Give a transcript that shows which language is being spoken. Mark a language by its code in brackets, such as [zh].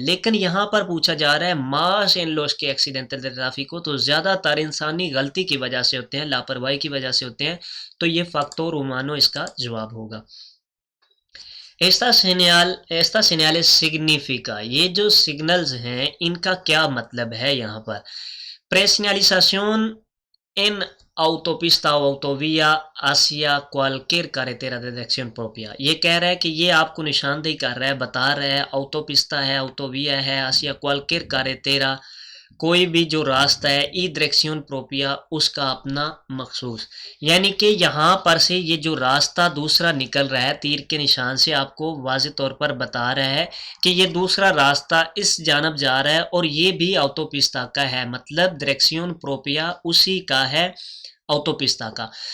[hi] लेकिन यहाँ पर पूछा जा रहा है [es] मास इन लोस [hi] के एक्सीडेंट ट्रैफिक तो ज़्यादातर इंसानी गलती की वजह से होते हैं, लापरवाही की वजह से होते हैं। तो ये फैक्टर उमानो इसका जवाब होगा। [es] esta señales significa [hi] ये जो सिग्नल्स हैं इनका क्या मतलब है। यहाँ पर [es] preseñalización en autopista o autovía hacia cualquier carretera de dirección propia। [hi] ये कह रहा है कि ये आपको निशानदेही कर रहा है, बता रहा है autopista है, autovía है, [es] hacia cualquier carretera [hi] कोई भी जो रास्ता है, [es] ई डायरेक्शन प्रोपिया [hi] उसका अपना मखसूस। यानी कि यहाँ पर से ये जो रास्ता दूसरा निकल रहा है तीर के निशान से आपको वाज़ेह तौर पर बता रहा है कि ये दूसरा रास्ता इस जानब जा रहा है और ये भी autopista का है, मतलब [es] डायरेक्शन प्रोपिया [hi] उसी का है autopista का।